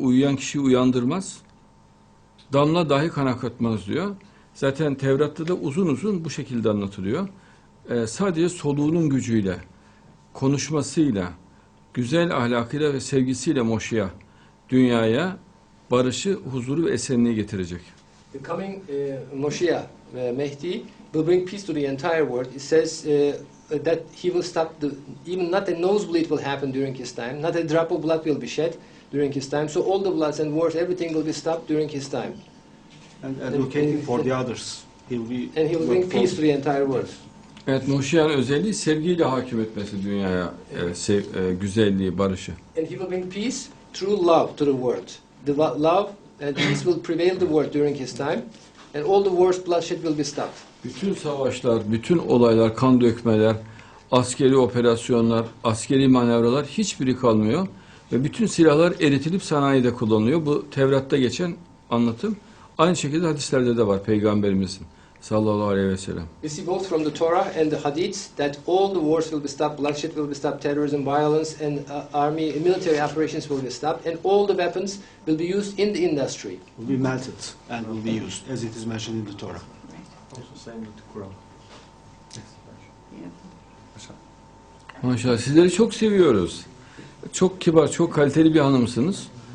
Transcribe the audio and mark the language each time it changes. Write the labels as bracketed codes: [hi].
[tr] Uyuyan kişiyi uyandırmaz, damla dahi kan akıtmaz diyor. Zaten Tevrat'ta da uzun uzun bu şekilde anlatılıyor. Sadece soluğunun gücüyle, konuşmasıyla, güzel ahlakıyla ve sevgisiyle Moşiyah dünyaya barışı, huzuru ve esenliği getirecek. [en] The coming Moshiach, Mehdi, will bring peace to the entire world. It says that he will stop even not a nosebleed will happen during his time, not a drop of blood will be shed during his time. So all the bloods and wars, everything will be stopped during his time. And advocating for the others. He will be And he will bring peace to the entire world. [tr] Evet, Moşiyah'ın özelliği sevgiyle hakim etmesi dünyaya, güzelliği, barışı. [en] And he will bring peace through love to the world. The love and peace will prevail the world during his time. And all the worst bloodshed will be stopped. [tr] Bütün savaşlar, bütün olaylar, kan dökmeler, askeri operasyonlar, askeri manevralar hiçbiri kalmıyor. Ve bütün silahlar eritilip sanayide kullanılıyor. Bu Tevrat'ta geçen anlatım. Aynı şekilde hadislerde de var Peygamberimizin sallallahu aleyhi ve sellem. [en] We see both from the Torah and the Hadiths that all the wars will be stopped, bloodshed will be stopped, terrorism, violence, and military operations will be stopped, and all the weapons will be used in the industry. will be melted and will be used, as it is mentioned in the Torah. [tr] Maşallah, sizleri çok seviyoruz. Çok kibar, çok kaliteli bir hanımsınız.